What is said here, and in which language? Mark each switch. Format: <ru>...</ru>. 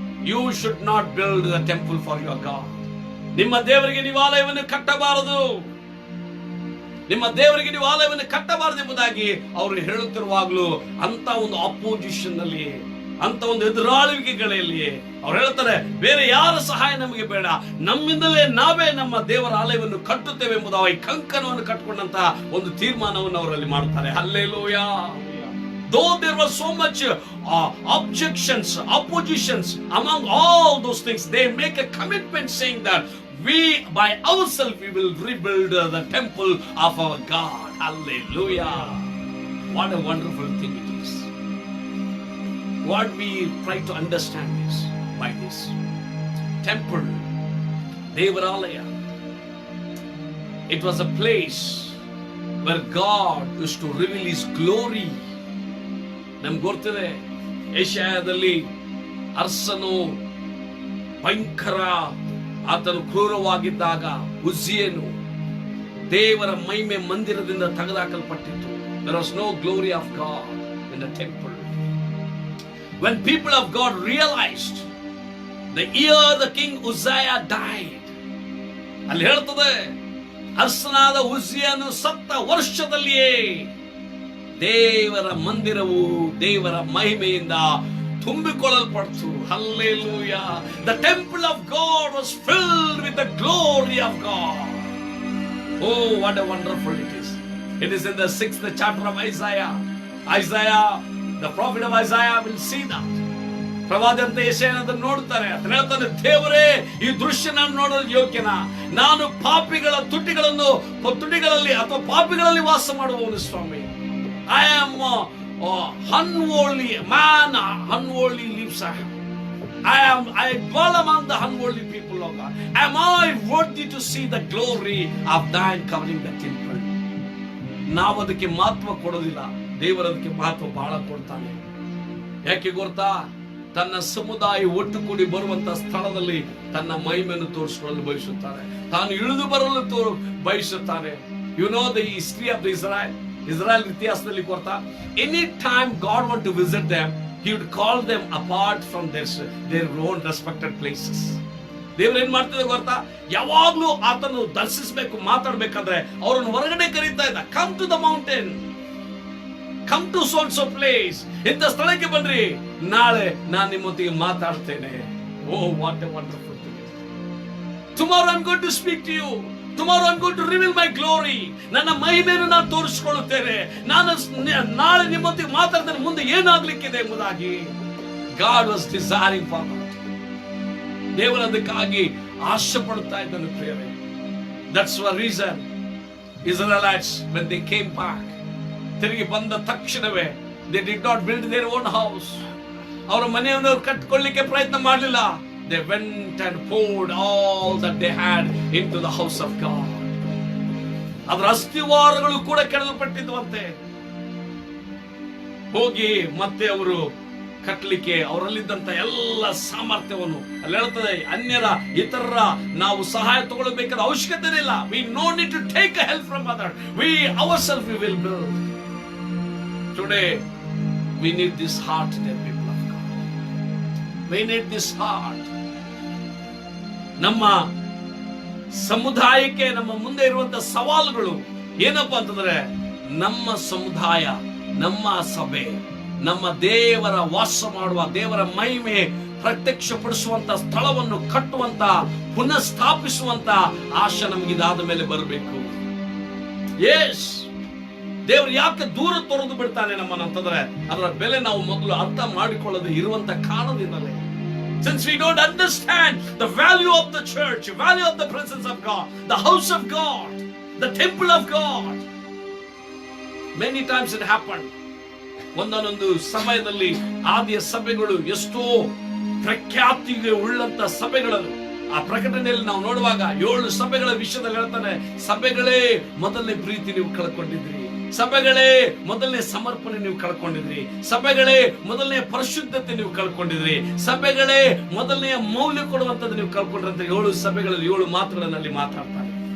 <en>You should not build the temple for your god.</en> <kn>ನಿಮ್ಮ ದೇವರಿಗೆ ನೀವು ಆಲಯವನ್ನು ಕಟ್ಟಬಾರದು, ನಿಮ್ಮ ದೇವರಿಗೆ ನೀವು ಆಲಯವನ್ನು ಕಟ್ಟಬಾರದು ಎಂಬುದಾಗಿ ಅವರು ಹೇಳುತ್ತಿರುವಾಗಲೂ ಅಂತ ಒಂದು ಅಪೋಸಿಷನ್ ನಲ್ಲಿ, ಅಂತ ಒಂದು ಎದುರಾಳಿಕೆಗಳಲ್ಲಿ ಅವ್ರು ಹೇಳ್ತಾರೆ, ಬೇರೆ ಯಾರ ಸಹಾಯ ನಮಗೆ ಬೇಡ, ನಮ್ಮಿಂದಲೇ ನಾವೇ ನಮ್ಮ ದೇವರ ಆಲಯವನ್ನು ಕಟ್ಟುತ್ತೇವೆ ಎಂಬುದು ಈ ಕಂಕಣವನ್ನು ಕಟ್ಟಿಕೊಂಡಂತ ಒಂದು ತೀರ್ಮಾನವನ್ನು ಅವರಲ್ಲಿ ಮಾಡುತ್ತಾರೆ. Hallelujah.</kn> <en>Though there was so much objections, oppositions among all those things, they make a commitment saying that we by ourselves we will rebuild the temple of our God. Hallelujah. What a wonderful thing it is. What we try to understand is by this temple, Devaralaya, it was a place where God used to reveal His glory.</en> <kn>ನಮ್ಗೆ ಗೊತ್ತಿದೆ, ಏಷ್ಯಾದಲ್ಲಿ ಅರಸನು ಭಯಂಕರ, ಆತನು ಕ್ರೂರವಾಗಿದ್ದಾಗ ಉಜ್ಜಿಯನು ದೇವರ ಮಹಿಮೆ ಮಂದಿರದಿಂದ ತೆಗೆದುಹಾಕಲ್ಪಟ್ಟಿತ್ತು.</kn> <en>There was no glory of God in the temple. When people of God realized the year the king Uzziah died,</en> <kn>ಅಲ್ಲಿ ಹೇಳ್ತದೆ, ಅರಸನಾದ ಉಜ್ಜಿಯನು ಸತ್ತ ವರ್ಷದಲ್ಲಿಯೇ ದೇವರ ಮಂದಿರವು ದೇವರ ಮಹಿಮೆಯಿಂದ ತುಂಬಿಕೊಳ್ಳಲ್ಪಡ್ತು. Hallelujah.</kn> <en>The temple of God was filled with the glory of God. Oh, what a wonderful it is. It is in the 6th chapter of Isaiah. Isaiah, the prophet of Isaiah will see that.</en> <kn>ಪ್ರವಾದಂತ ಯೆಶಾಯನ ನೋಡ್ತಾರೆ. ಅದನ್ನ ಹೇಳ್ತಾನೆ, ದೇವರೇ, ಈ ದೃಶ್ಯ ನಾನು ನೋಡಲು ಯೋಗ್ಯನಾ? ನಾನು ಪಾಪಿಗಳ ತುಟಿಗಳಲ್ಲಿ ಅಥವಾ ಪಾಪಿಗಳಲ್ಲಿ ವಾಸ ಮಾಡುವವನು ಸ್ವಾಮಿ.</kn> <en>I am unworldly man, unworldly lives I have. I dwell among the unworldly people of God. Am I worthy to see the glory of thine covering the temple?</en> <kn>ನಾವು ಅದಕ್ಕೆ ಮಹತ್ವ ಕೊಡೋದಿಲ್ಲ, ದೇವರು ಅದಕ್ಕೆ ಮಹತ್ವ ಬಹಳ ಕೊಡ್ತಾನೆ. ಯಾಕೆ ಗೊತ್ತಾ? ತನ್ನ ಸಮುದಾಯ ಒಟ್ಟುಗೂಡಿ ಬರುವಂತ ಸ್ಥಳದಲ್ಲಿ ತನ್ನ ಮಹಿಮೆಯನ್ನು ತೋರಿಸಿಕೊಳ್ಳಲು ಬಯಸುತ್ತಾರೆ, ತಾನು ಇಳಿದು ಬರಲು ಬಯಸುತ್ತಾನೆ.</kn> <en>you know the history of the Israel</en> <kn>ಇತಿಹಾಸದಲ್ಲಿ ಗೊತ್ತಾ?</kn> <en>Any time god want to visit them, he would call them apart from their own respected places.</en> <kn>ದೇವರು ಏನ್ ಮಾಡ್ತಿದ್ದ ಗೊತ್ತಾ? ಯಾವಾಗ್ಲೂ ಆತನು ದರ್ಶಿಸಬೇಕು, ಮಾತಾಡ್ಬೇಕಾದ್ರೆ ಅವರನ್ನು ಹೊರಗಡೆ ಕರೀತಾ ಇದ್ದ.</kn> <en>come to the mountain, come to so and so place,</en> <kn>ಇಂಥ ಸ್ಥಳಕ್ಕೆ ಬನ್ರಿ, ನಾಳೆ ನಾನು ನಿಮ್ಮೊಂದಿಗೆ ಮಾತಾಡ್ತೇನೆ.</kn> <en>Oh, what a wonderful thing. Tomorrow I'm going to speak to you. Tomorrow I'm going to reveal my glory.</en> <kn>ನನ್ನ ಮಹಿಮೆಯನ್ನು ನಾನು ತೋರಿಸಿಕೊಳ್ಳುತ್ತೇನೆ. ನಾನು ನಾಳೆ ನಿಮ್ಮೊಂದಿಗೆ ಮಾತಾಡ್ತೇನೆ, ಮುಂದೆ ಏನಾಗ್ಲಿಕ್ಕಿದೆ ಎಂಬುದಾಗಿ.</kn> <en>God was desiring for that.</en> <kn>ದೇವರು ಅದಕ್ಕಾಗಿ ಆಶೆ ಪಡುತ್ತಾ ಇದ್ದನು ಪ್ರಿಯರೇ.</kn> <en>That's the reason Israelites, when they came back,</en> <kn>ತಿರುಗಿ ಬಂದ ತಕ್ಷಣವೇ</kn> <en>they did not build their own house.</en> <kn>ಅವರ ಮನೆಯನ್ನು ಕಟ್ಟಿಕೊಳ್ಳಿಕ್ಕೆ ಪ್ರಯತ್ನ ಮಾಡಲಿಲ್ಲ.</kn> <en>They went and poured all that they had into the house of God.</en> <kn>ಅದರ ಅಸ್ಥಿವಾರಗಳು ಕೂಡ ಕೆಡವಲ್ಪಟ್ಟಿದ್ವಂತೆ. ಹೋಗಿ ಮತ್ತೆ ಅವರು ಕಟ್ಟಲಿಕ್ಕೆ ಅವರಲ್ಲಿದ್ದಂತ ಎಲ್ಲ ಸಾಮರ್ಥ್ಯವನ್ನು, ಅಲ್ಲಿ ಹೇಳ್ತದೆ, ಅನ್ಯರ ಇತರರ ನಾವು ಸಹಾಯ ತಗೊಳ್ಳಬೇಕಾದ ಅವಶ್ಯಕತೆ ಇಲ್ಲ.</kn> <en>We no need to take a help from others. We ourselves we will build. Today we need this heart, dear people of God. We need this heart.</en> <kn>ನಮ್ಮ ಸಮುದಾಯಕ್ಕೆ ನಮ್ಮ ಮುಂದೆ ಇರುವಂತ ಸವಾಲುಗಳು ಏನಪ್ಪಾ ಅಂತಂದ್ರೆ, ನಮ್ಮ ಸಮುದಾಯ, ನಮ್ಮ ಸಭೆ, ನಮ್ಮ ದೇವರ ವಾಸ ಮಾಡುವ, ದೇವರ ಮಹಿಮೆ ಪ್ರತ್ಯಕ್ಷಪಡಿಸುವಂತ ಸ್ಥಳವನ್ನು ಕಟ್ಟುವಂತ, ಪುನಃ ಸ್ಥಾಪಿಸುವಂತ ಆಶೆ ನಮಗಿದಾದ ಮೇಲೆ ಬರಬೇಕು. ಎಸ್, ದೇವರು ಯಾಕೆ ದೂರ ತೊರೆದು ಬಿಡ್ತಾನೆ ನಮ್ಮನ್ನಂತಂದ್ರೆ, ಅದರ ಬೆಲೆ ನಾವು ಮೊದಲು ಅರ್ಥ ಮಾಡಿಕೊಳ್ಳದೆ ಇರುವಂತ ಕಾರಣದಿಂದಲೇ.</kn> <en>Since we don't understand the value of the church, value of the presence of God, the house of God, the temple of God, many times it happened.</en> <kn>ಒಂದೊಂದು ಸಮಯದಲ್ಲಿ ಆದಿಯ ಸಭೆಗಳು ಎಷ್ಟೋ ಪ್ರಖ್ಯಾತಿಗೆ ಉಳ್ಳಂತ ಸಭೆಗಳನ್ನು ಆ ಪ್ರಕಟಣೆಯಲ್ಲಿ ನಾವು ನೋಡುವಾಗ 7 ಸಭೆಗಳ ವಿಷಯದಲ್ಲಿ ಹೇಳ್ತಾನೆ, ಸಭೆಗಳೇ ಮೊದಲನೇ ಪ್ರೀತಿ ನೀವು ಕಳ್ಕೊಂಡಿದ್ರಿ, ಸಭೆಗಳೇ ಮೊದಲನೇ ಸಮರ್ಪಣೆ ನೀವು ಕಳ್ಕೊಂಡಿದ್ರಿ, ಸಭೆಗಳೇ ಮೊದಲನೇ ಪರಿಶುದ್ಧತೆ ನೀವು ಕಳ್ಕೊಂಡಿದ್ರಿ, ಸಭೆಗಳೇ ಮೊದಲನೆಯ ಮೌಲ್ಯ ಕೊಡುವಂತದ್ದು ನೀವು ಕಳ್ಕೊಂಡ್ರಂತ 7 ಸಭೆಗಳಲ್ಲಿ 7 ಮಾತುಗಳಲ್ಲಿ ಮಾತಾಡ್ತಾರೆ.</kn>